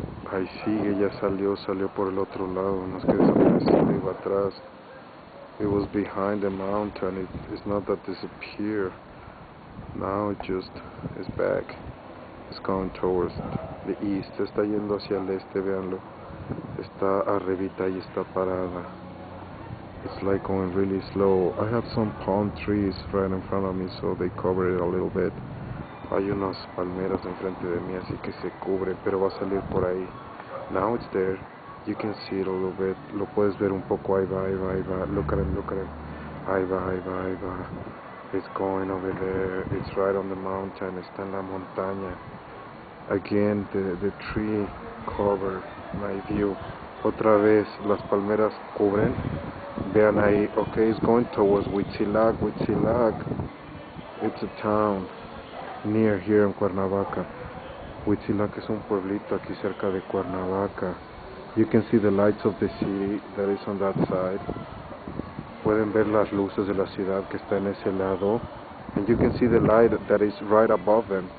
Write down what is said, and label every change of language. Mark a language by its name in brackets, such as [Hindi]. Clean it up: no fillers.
[Spanish] Ahí sigue, ya salió por el otro lado, no es que desapareció, iba atrás. [English] It was behind the mountain, it's not that disappeared. Now it just is back. It's going towards the east, [Spanish] está yendo hacia el este, véanlo. Está arribita y está parada. [English] It's like going really slow. I have some palm trees right in front of me, so they cover it a little bit. [Spanish] Hay unas palmeras enfrente de mí, así que se cubre, pero va a salir por ahí. [English] Now it's there. You can see it a little bit. [Spanish] Lo puedes ver un poco. Ahí va, ahí va, ahí va. [English] Look at him, look at him. [Spanish] Ahí va, ahí va, ahí va. [English] It's going over there. It's right on the mountain. [Spanish] Está en la montaña. [English] Again, the tree covered my view. [Spanish] Otra vez, las palmeras cubren. Vean ahí. [English] Okay, it's going towards Huitzilac. Huitzilac. It's a town near here in Cuernavaca. [Spanish] Huitzilac es un pueblito aquí cerca de Cuernavaca. [English] You can see the lights of the city that is on that side. [Spanish] Pueden ver las luces de la ciudad que está en ese lado. [English] And you can see the light that is right above them.